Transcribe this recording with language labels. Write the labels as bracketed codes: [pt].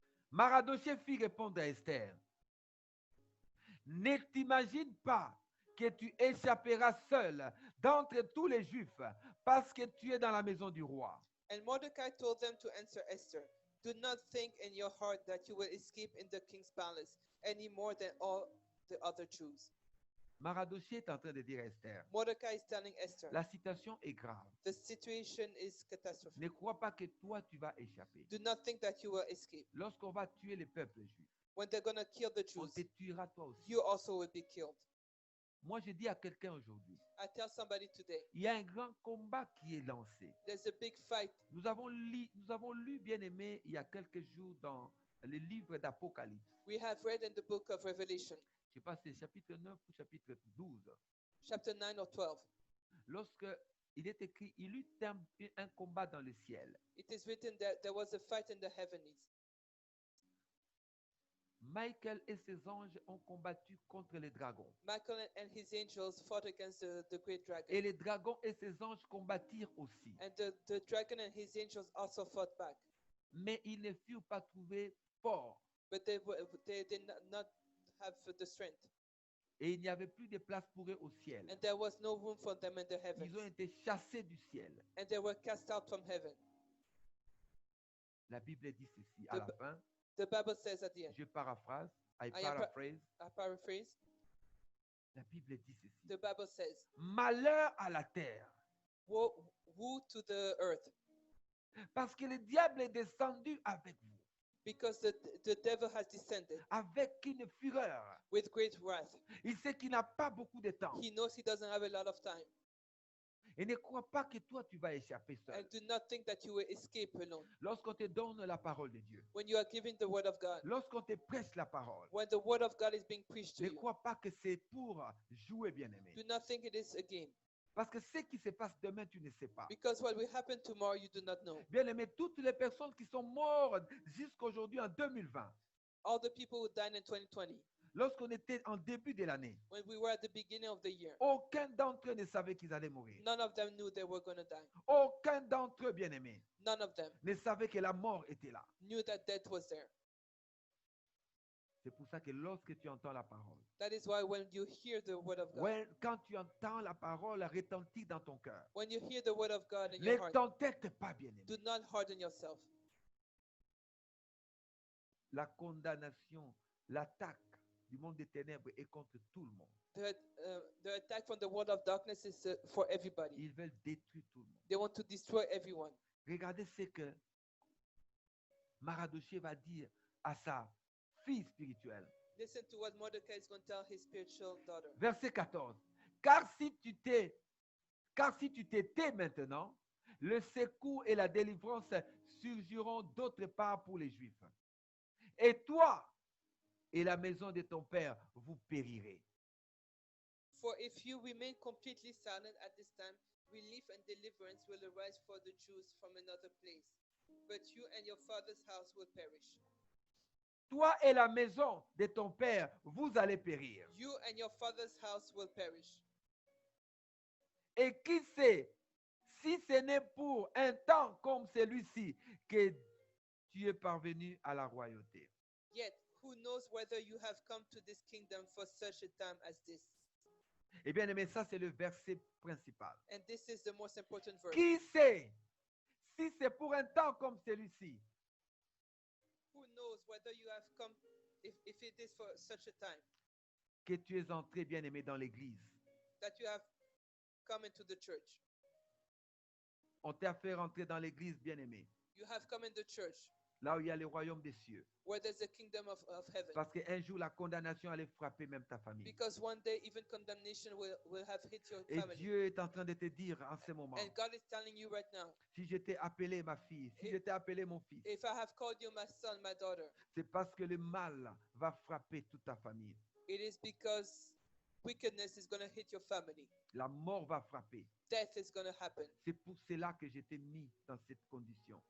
[fr] Mardochée fit répondre à Esther. Ne t'imagine pas que tu échapperas seul d'entre tous les Juifs parce que tu es dans la maison du roi. [en] And Mordecai told them to answer Esther, "Do not think in your heart that you will escape in the king's palace any more than all the other Jews." [fr] Mardochée est en train de dire à Esther, [en] Mordecai is telling Esther, [fr] la situation est grave. [en] the situation is catastrophic. [fr] Ne crois pas que toi tu vas échapper. [en] Do not think that you will escape. [fr] Lorsqu'on va tuer les peuples juifs, [en] When they're going to kill the [fr] on [en] Jews, [fr] te tuera toi aussi. [en] you also will be killed. [fr] Moi, je dis à quelqu'un aujourd'hui, [en] I tell somebody today, [fr] il y a un grand combat qui est lancé. [en] there's a big fight. [fr] Nous avons lu, bien aimé, il y a quelques jours dans le livre d'Apocalypse. [en] We have read in the book of Revelation, [fr] Je sais pas si c'est chapitre 9 ou chapitre 12. [en] chapter 9 or 12. [fr] Lorsque il est écrit, il eut un combat dans le ciel. [en] It is written that there was a fight in the heavens. [fr] Michael et ses anges ont combattu contre les dragons. [en] Michael and his angels fought against the great dragon. [fr] Et les dragons et ses anges combattirent aussi. [en] And the dragon and his angels also fought back. [fr] Mais ils ne furent pas trouvés forts. [en] But they did not have the strength. [fr] Et il n'y avait plus de place pour eux au ciel. [en] And there was no room for them in the heavens. [fr] Ils ont été chassés du ciel. [en] And they were cast out from heaven. [fr] La Bible dit ceci à la fin. [en] The Bible says at the end, [fr] Je paraphrase. [en] I I paraphrase, [fr] La Bible dit ceci. [en] the Bible says, [fr] Malheur à la terre. [en] woe to the earth, [fr] Parce que le diable est descendu avec vous. [en] because the devil has descended [fr] Avec une fureur. [en] with great wrath. [fr] Il sait qu'il n'a pas beaucoup de temps. [en] He knows he doesn't have a lot of time. [fr] Et ne crois pas que toi, tu vas échapper seul. [en] And do not think that you will escape alone. [fr] Lorsqu'on te donne la parole de Dieu. [en] When you are giving the word of God, [fr] Lorsqu'on te prêche la parole. [en] when the word of God is being preached to [fr] Ne [en] you, [fr] crois pas que c'est pour jouer, bien-aimé. [en] do not think it is a game. [fr] Parce que ce qui se passe demain, tu ne sais pas. [en] Because what will happen tomorrow, you do not know. [fr] Bien-aimé, toutes les personnes qui sont mortes jusqu'aujourd'hui en 2020, [en] All the people who died in 2020, [fr] lorsqu'on était en début de l'année, [en] when we were at the beginning of the year, [fr] aucun d'entre eux ne savait qu'ils allaient mourir. [en] none of them knew they were going to die. [fr] Aucun d'entre eux, bien-aimé, [en] None of them [fr] ne savait que la mort était là. [en] knew that death was there. [fr] C'est pour ça que lorsque tu entends la parole, [en] That is why when you hear the word of God, [fr] quand tu entends la parole retentir dans ton cœur, [en] when you hear the word of God in [fr] ne [en] your heart, [fr] t'entête pas, bien-aimé. [en] do not harden yourself. [fr] La condamnation, l'attaque du monde des ténèbres est contre tout le monde. [en] The attack from the world of darkness is for everybody. [fr] Ils veulent détruire tout le monde. [en] They want to destroy everyone. [fr] Regardez ce que Mardochée va dire à sa fille spirituelle. [en] Listen to what Mordecai is going to tell his spiritual daughter. [fr] Verset 14. Car si tu t'étais maintenant, le secours et la délivrance surgiront d'autre part pour les Juifs. Et toi et la maison de ton père, vous périrez. [en] For if you remain completely silent at this time, relief and deliverance will arise for the Jews from another place. But you and your father's house will perish. [fr] Toi et la maison de ton père, vous allez périr. [en] You and your father's house will perish. [fr] Et qui sait si ce n'est pour un temps comme celui-ci que tu es parvenu à la royauté. [en] Yet, who knows whether you have come to this kingdom for such a time as this? [fr] Eh bien, aimé, ça c'est le verset principal. [en] And this is the most important verse. [fr] Qui sait si c'est pour un temps comme celui-ci [en] Who knows whether you have come, if it is for such a time, [fr] que tu es entré, bien aimé, dans l'église. [en] that you have come into the church. [fr] On t'a fait rentrer dans l'église, bien aimé, [en] You have come in the church [fr] là où il y a le royaume des cieux. [en] where there's a kingdom of heaven. [fr] Parce qu'un jour, la condamnation allait frapper même ta famille. [en] Because one day, even condemnation will have hit your [fr] Et [en] family. [fr] Dieu est en train de te dire en ce moment, [en] And God is telling you right now, [fr] si je t'ai appelé ma fille, si je t'ai appelé mon fils, [en] if I have called you my son, my daughter, [fr] c'est parce que le mal va frapper toute ta famille. [en] It is because wickedness is going to hit your family. [fr] La mort va frapper. [en] Death is going to happen. [fr] C'est pour cela que j'étais mis dans cette condition.